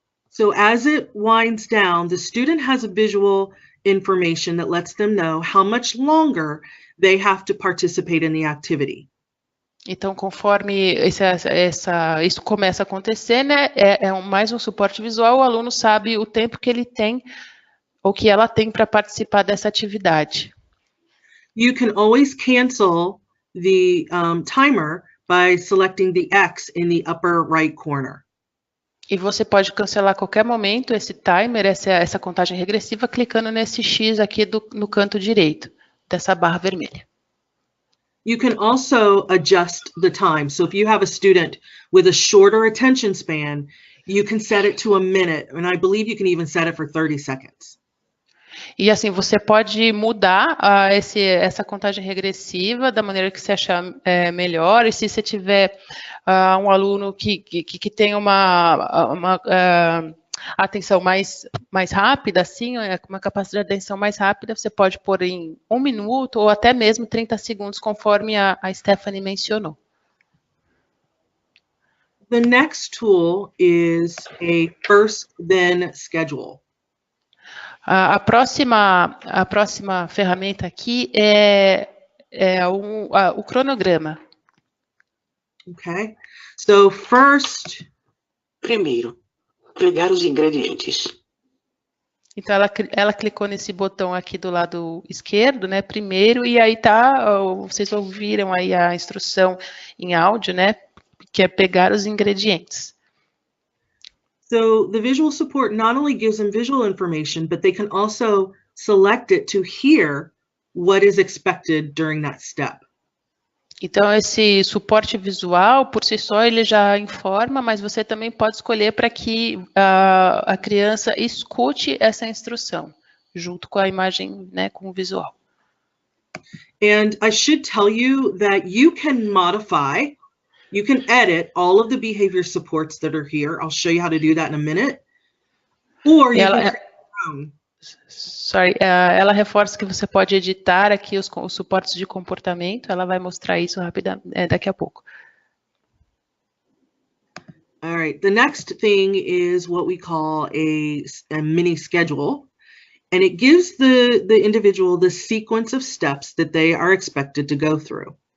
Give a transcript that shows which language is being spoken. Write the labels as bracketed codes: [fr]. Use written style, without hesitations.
[en] So as it winds down, the student has a visual information that lets them know how much longer they have to participate in the activity. [pt] Então, conforme isso começa a acontecer, né, mais um suporte visual, o aluno sabe o tempo que ele tem, ou que ela tem para participar dessa atividade. [en] You can always cancel the timer by selecting the X in the upper right corner. [pt] E você pode cancelar a qualquer momento esse timer, essa contagem regressiva, clicando nesse X aqui no canto direito, dessa barra vermelha. [en] You can also adjust the time. So if you have a student with a shorter attention span, you can set it to a minute, and I believe you can even set it for 30 seconds. [pt] E assim, você pode mudar essa contagem regressiva da maneira que você achar melhor, e se você tiver um aluno que tem uma atenção mais rápida, assim, uma capacidade de atenção mais rápida, você pode pôr em 1 minuto ou até mesmo 30 segundos, conforme a Stephanie mencionou. [en] The next tool is a first then schedule. [pt] A próxima ferramenta aqui é o cronograma. [en] Okay, so first. [pt] Primeiro, pegar os ingredientes. Então, ela clicou nesse botão aqui do lado esquerdo, né, primeiro, e aí vocês ouviram aí a instrução em áudio, né, que é pegar os ingredientes. [en] So the visual support not only gives them visual information, but they can also select it to hear what is expected during that step. [pt] Então, esse suporte visual, por si só, ele já informa, mas você também pode escolher para que a criança escute essa instrução, junto com a imagem, né, com o visual. [en] And I should tell you that you can modify, you can edit all of the behavior supports that are here. I'll show you how to do that in a minute. Or you can create your own. [pt] Ela reforça que você pode editar aqui os suportes de comportamento. Ela vai mostrar isso rapidamente daqui a pouco. [en] All right. The next thing is what we call a mini schedule, and it gives the individual the sequence of steps that they are expected to go through.